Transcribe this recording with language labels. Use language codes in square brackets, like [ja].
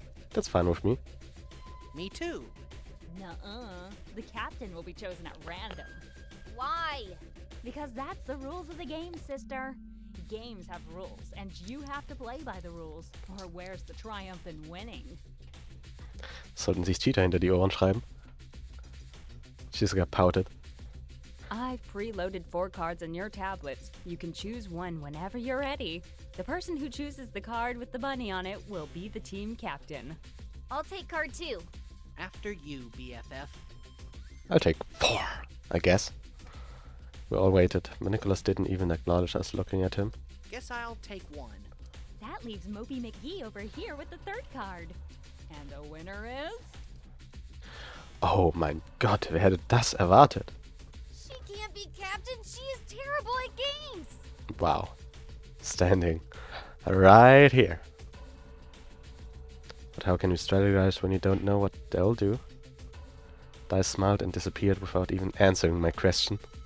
[en] That's fine with me. Me too. Nuh-uh. The captain will be chosen at random. Why? Because that's the rules of the game, sister. Games have rules, and you have to play by the rules. Or where's the triumph in winning? [de] Sollten sich Cheater hinter die Ohren schreiben. [en] Shizuka pouted. I've preloaded 4 cards in your tablets. You can choose one whenever you're ready. The person who chooses the card with the bunny on it will be the team captain. I'll take card 2. After you, BFF. I'll take 4, I guess. We all waited, but Nicholas didn't even acknowledge us looking at him. Guess I'll take 1. That leaves Moby McGee over here with the 3rd card. And the winner is... [de] Oh mein Gott, wer hätte das erwartet? [en] She can't be captain. She is terrible at games. Wow. Standing right here. But how can you strategize when you don't know what they'll do? Dai smiled and disappeared without even answering my question.